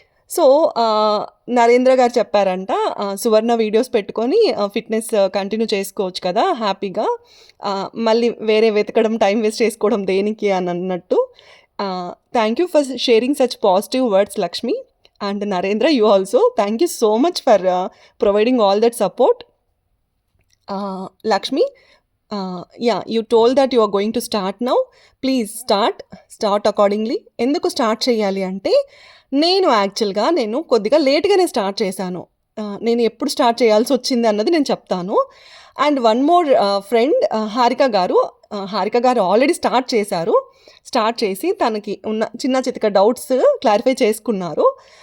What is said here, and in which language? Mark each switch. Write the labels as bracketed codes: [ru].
[te] So, Narendra గారు చెప్పారంట, సువర్ణ videos పెట్టుకొని ఫిట్‌నెస్ కంటిన్యూ చేసుకోవచ్చు కదా హ్యాపీగా. మళ్ళీ వేరే వెతకడం, టైం వేస్ట్ చేసుకోవడం దేనికి అని అన్నట్టు. [en] Thank you for sharing such positive words Lakshmi and Narendra. You also thank you so much for providing all that support. Lakshmi, yeah, you told that you are going to start now. Please start accordingly. [te] ఎందుకు start చేయాలి అంటే, నేను కొద్దిగా లేట్‌గానే start చేశాను. నేను ఎప్పుడు start చేయాల్సి వచ్చింది అన్నది నేను చెప్తాను. [en] and one more friend [te] Harika గారు ఆల్రెడీ స్టార్ట్ చేశారు. స్టార్ట్ చేసి తనకి ఉన్న చిన్న చితక డౌట్స్ క్లారిఫై చేసుకున్నారు.